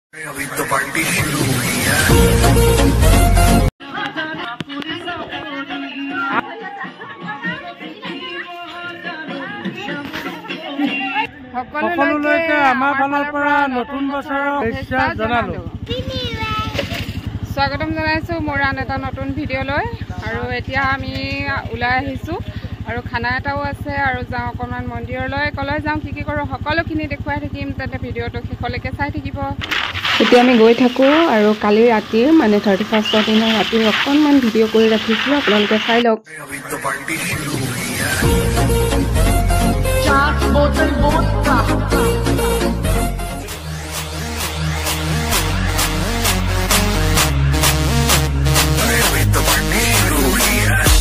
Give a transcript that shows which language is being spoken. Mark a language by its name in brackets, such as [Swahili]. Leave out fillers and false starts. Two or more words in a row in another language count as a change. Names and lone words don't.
[Hindi] अभी तो पार्टी शुरू हुई है। [Assamese] সকলোলৈকে আমাৰ ফালৰ পৰা নতুন বছৰৰ শুভেচ্ছা জনালো। স্বাগতম জনাইছো মোৰ আন এটা নতুন ভিডিঅ'লৈ। আৰু এতিয়া আমি ওলাই আহিছো আৰু খানা এটাও আছে আৰু যাওঁ অকণমান মন্দিৰলৈ। কলৈ যাওঁ কি কৰোঁ সকলোখিনি দেখুৱাই থাকিম, তাতে ভিডিঅ'টো শেষলৈকে চাই থাকিব। এতিয়া আমি গৈ থাকোঁ আৰু কালি ৰাতিৰ মানে 31ৰ দিনৰ ৰাতিৰ অকণমান ভিডিঅ' কৰি ৰাখিছিলোঁ, আপোনালোকে চাই লওক। [Hindi] अभी तो पार्टी शुरू हुई है। अभी तो पार्टी शुरू हुई है।